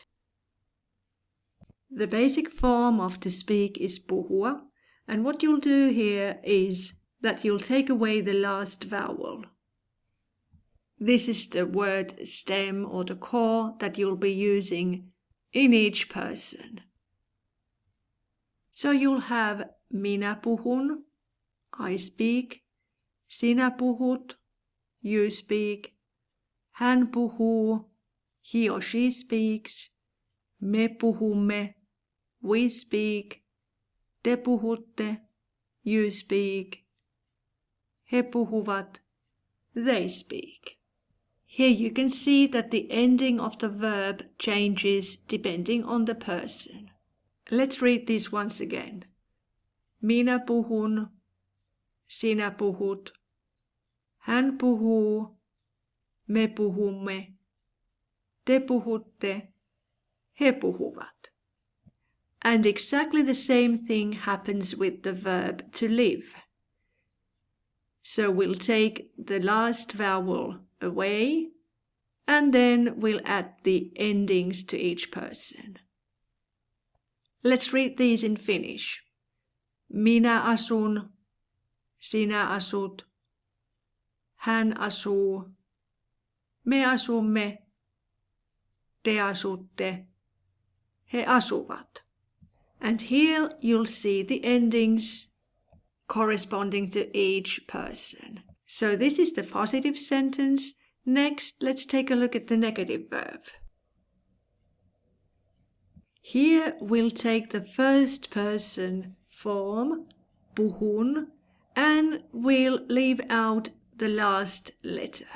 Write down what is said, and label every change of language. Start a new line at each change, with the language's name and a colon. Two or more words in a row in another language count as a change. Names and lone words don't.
English: The basic form of to speak is PUHUA, and what you'll do here is that you'll take away the last vowel. This is the word stem or the core that you'll be using in each person. So you'll have
Finnish: minä puhun,
English: I speak,
Finnish: sinä puhut,
English: you speak,
Finnish: hän puhuu,
English: he or she speaks,
Finnish: me puhumme,
English: we speak,
Finnish: te puhutte,
English: you speak,
Finnish: he puhuvat,
English: they speak. Here you can see that the ending of the verb changes depending on the person. Let's read this once again.
Finnish: Minä puhun, sinä puhut, hän puhuu, me puhumme, te puhutte, he puhuvat.
English: And exactly the same thing happens with the verb to live. So we'll take the last vowel away and then we'll add the endings to each person. Let's read these in Finnish.
Finnish: Minä asun, sinä asut, hän asuu, me asumme, te asutte, he asuvat.
English: And here you'll see the endings corresponding to each person. So this is the positive sentence. Next, let's take a look at the negative verb. Here we'll take the first person form, puhun, and we'll leave out the last letter.